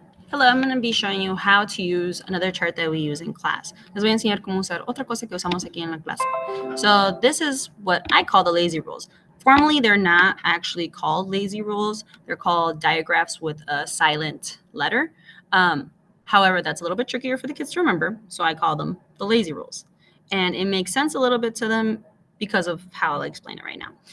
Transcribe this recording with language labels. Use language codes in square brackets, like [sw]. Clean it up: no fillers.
[en] Hello, I'm going to be showing you how to use another chart that we use in class. [es] Les voy a enseñar cómo usar otra cosa que usamos aquí en la clase. [en] So this is what I call the lazy rules. Formally, they're not actually called lazy rules. They're called diagraphs with a silent letter. However, that's a little bit trickier for the kids to remember, so I call them the lazy rules. And it makes sense a little bit to them because of how I'll explain it right now.